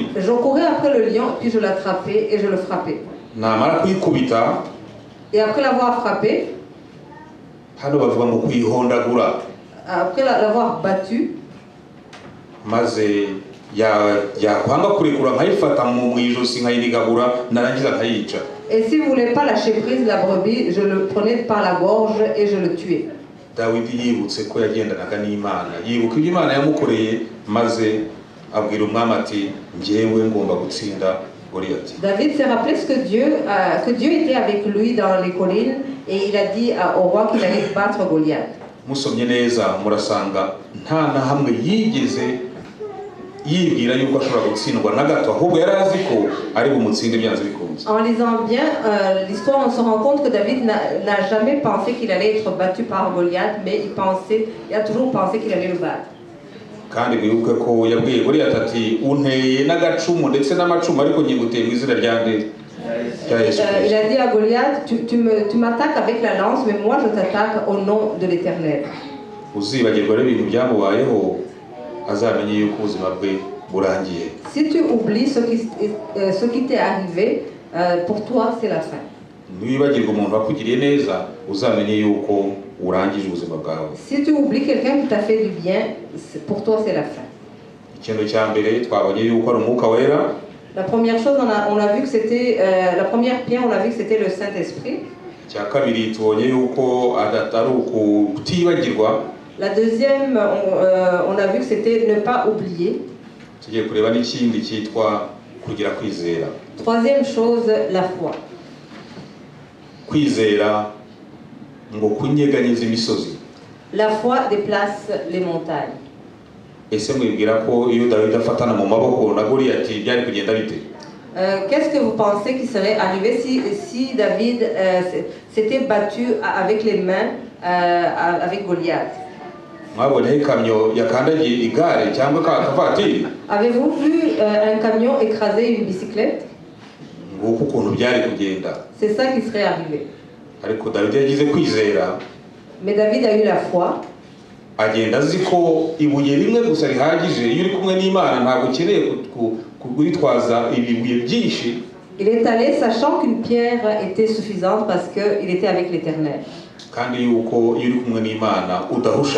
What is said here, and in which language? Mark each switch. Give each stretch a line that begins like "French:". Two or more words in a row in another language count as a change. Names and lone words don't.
French: Je courais après le lion puis je l'attrapais et je le frappais.
Kinyarwanda: Namara kuyikubita,
French: et après l'avoir frappé,
Kinyarwanda: hano bavuga ngo kuyihondagura,
French: après l'avoir battu,
Kinyarwanda: maze yakwanga kurekura nkayifata mu ijosi nkayinigagura narangiza nkayica.
French: Et si vous voulez pas lâcher prise la brebis, je le prenais par la gorge et je le tuais.
Kinyarwanda: Dawidi yibutse ko yagendanaga n'Imana, yibuka ibyo Imana yamukoreye, maze abwira umwami ati njyewe ngomba gutsinda Goliyati.
French: David s'est rappelé que Dieu était avec lui dans les collines et il a dit au roi qu'il allait battre Goliath.
Kinyarwanda: Musomye neza murasanga nta na hamwe yigeze yibwira yuko ashobora gutsindwa na gato, ahubwo yari azi ko ari bumutsinde byanze bikunze.
French: En lisant bien l'histoire, on se rend compte que David n'a jamais pensé qu'il allait être battu par Goliath, mais il a toujours pensé qu'il allait le battre.
Kinyarwanda: Kandi bibuke ko yabwiye Goliyati ati unteye n'agacumu ndetse n'amacumu ariko nyiguteye mu izina rya Yesu.
French: Il a dit à Goliath, tu m'attaques avec la lance, mais moi je t'attaque au nom de l'Éternel.
Kinyarwanda: Uzibagirwa rero ibintu byamubayeho azamenye yuko ubuzima bwe burangiye.
French: Si tu oublies ce qui t'est arrivé, pour toi c'est la fin.
Kinyarwanda: Niwibagirwa umuntu wakugiriye neza uzamenye yuko urangije ubuzima bwawe.
French: Si tu oublies quelqu'un qui t'a fait du bien, pour toi c'est la fin.
Kinyarwanda: Ikintu cya mbere twabonye yuko ari umwuka wera.
French: La première chose, on a vu que c'était la première pierre, on a vu que c'était le Saint-Esprit.
Kinyarwanda: Cya kabiri tubonye yuko atari ukutibagirwa.
French: La deuxième, on a vu que c'était ne pas oublier.
Kinyarwanda: Tugiye kureba n'ikindi cyitwa kugira kwizera.
French: Troisième chose, la foi.
Kinyarwanda: Kwizera ngo kunyeganyeza imisozi.
French: La foi déplace les montagnes.
Kinyarwanda: ese mwibwira ko iyo Dawidi afatana mu maboko na Goliyati byari kugenda bite?
French: Qu'est-ce que vous pensez qui serait arrivé si David s'était battu avec les mains avec Goliath?
Kinyarwanda: Mwabonye ikamyo yakandagiye igare cyangwa akavatiri?
French: Avez-vous vu un camion écraser une bicyclette?
Kinyarwanda: Nguko ukuntu byari kugenda.
French: C'est ça qui serait arrivé.
Kinyarwanda: Ariko Dawidi yagize kwizera.
French: Mais David a eu la foi.
Kinyarwanda: Agenda azi ko ibuye rimwe gusa rihagije iyo uri kumwe n'Imana ntabwo ukeneye kwitwaza ibibuye byinshi.
French: Il est allé sachant qu'une pierre était suffisante parce qu'il était avec l'Éternel.
Kinyarwanda: Kandi yuko iyo uri kumwe n'Imana udahusha.